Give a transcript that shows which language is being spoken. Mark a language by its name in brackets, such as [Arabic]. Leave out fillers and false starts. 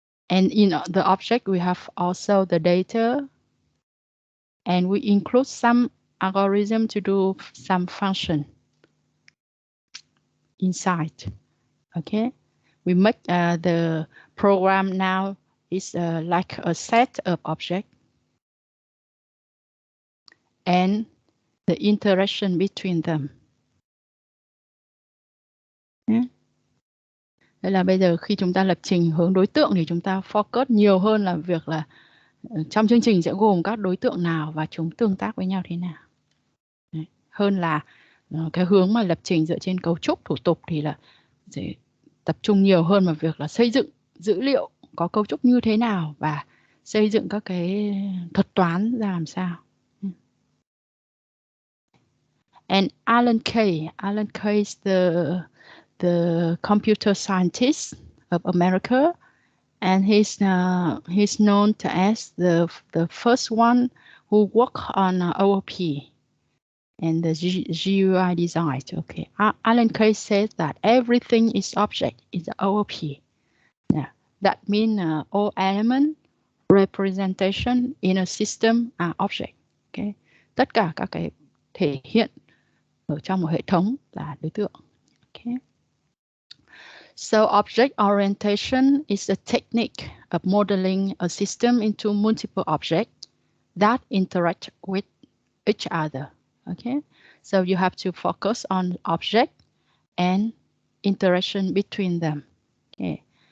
[English] And in the object, we have also the data. And we include some algorithm to do some function inside. Okay. We make the program now is like a set of objects and the interaction between them. Yeah. [Vietnamese] Đây là bây giờ khi chúng ta lập trình hướng đối tượng thì chúng ta focus nhiều hơn là việc là trong chương trình sẽ gồm các đối tượng nào và chúng tương tác với nhau thế nào. Đấy. Hơn là cái hướng mà lập trình dựa trên cấu trúc thủ tục thì là sẽ tập trung nhiều hơn vào việc là xây dựng dữ liệu có cấu trúc như thế nào và xây dựng các cái thuật toán ra làm sao. [English] And Alan Kay is the computer scientist of America, and he's known as the first one who worked on OOP and the GUI design. Okay, Alan Kay says that everything is object in the OOP. Yeah, that means all element representation in a system are object. [Vietnamese] Okay, tất cả các cái thể hiện ở trong một hệ thống là đối tượng. [English] Okay. So object orientation is a technique of modeling a system into multiple objects that interact with each other. Okay. So you have to focus on object and interaction between them. Okay.